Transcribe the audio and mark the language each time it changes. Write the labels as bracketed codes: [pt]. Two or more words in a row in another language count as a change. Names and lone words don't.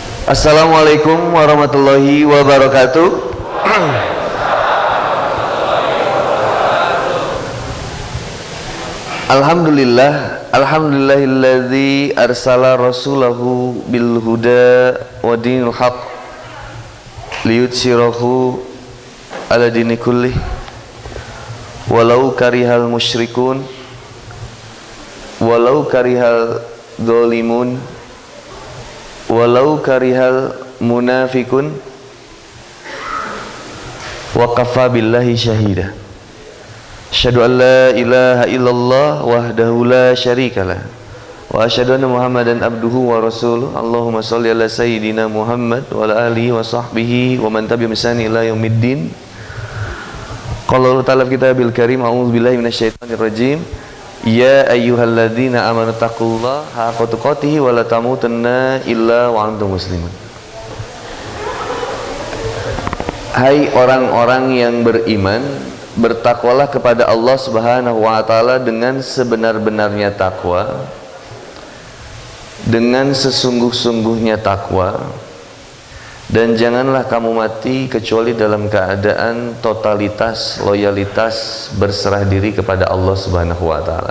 [ar] السلام عليكم ورحمة الله وبركاته. الحمد لله الذي أرسل رسوله بالهدى ودين الحق ليظهره على الدين كله ولو كره المشركون ولو كره الظالمون ولو كره المنافقون وكفى بالله شهيدا. أشهد أن لا إله إلا الله وحده لا شريك له وأشهد أن محمدا عبده ورسوله. اللهم صل على سيدنا محمد وعلى آله وصحبه ومن تبعهم بإحسان إلى يوم الدين. قال الله تعالى الكتاب الكريم أعوذ بالله من الشيطان الرجيم. يا أيها الذين آمنوا اتقوا الله حق تقاته ولا تموتن إلا وأنتم مسلمون. [id] Hai orang-orang yang beriman, bertakwalah kepada Allah [ar] سبحانه وتعالى [id] dengan sebenar-benarnya takwa, dengan sesungguh-sungguhnya takwa, dan janganlah kamu mati kecuali dalam keadaan totalitas, loyalitas, berserah diri kepada Allah [ar] سبحانه وتعالى.